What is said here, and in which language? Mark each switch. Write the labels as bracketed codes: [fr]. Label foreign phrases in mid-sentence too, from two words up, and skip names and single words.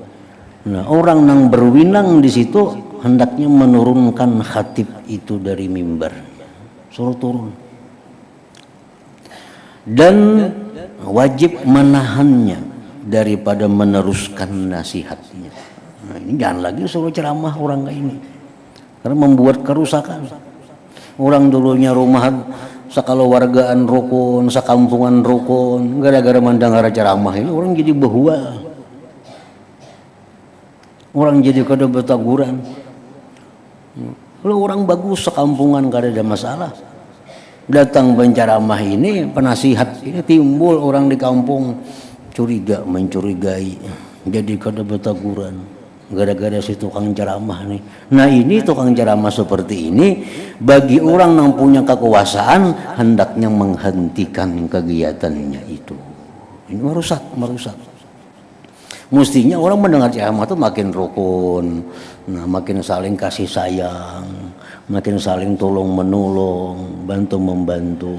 [id] Nah, orang yang berwinang di situ hendaknya menurunkan khatib itu dari mimbar, suruh turun, dan wajib menahannya daripada meneruskan nasihatnya. Nah, ini jangan lagi suruh ceramah orang kayak ini, karena membuat kerusakan. Orang dulunya rumah [bjn] sakaluwargaan rukun, sakampungan rukun, [id] gara-gara mendengar ceramah ini orang jadi bahwa, orang jadi [bjn] kada betaguran. [id] Kalau orang bagus sekampungan kada ada masalah, datang penceramah ini, penasihat ini, timbul orang di kampung curiga, mencurigai, jadi [bjn] kada betaguran [id] gara-gara si tukang ceramah nih. Nah, ini tukang ceramah seperti ini bagi orang yang punya kekuasaan hendaknya menghentikan kegiatannya itu. Ini merusak. Mestinya orang mendengar ceramah itu makin rukun, nah, makin saling kasih sayang, makin saling tolong menolong, bantu membantu.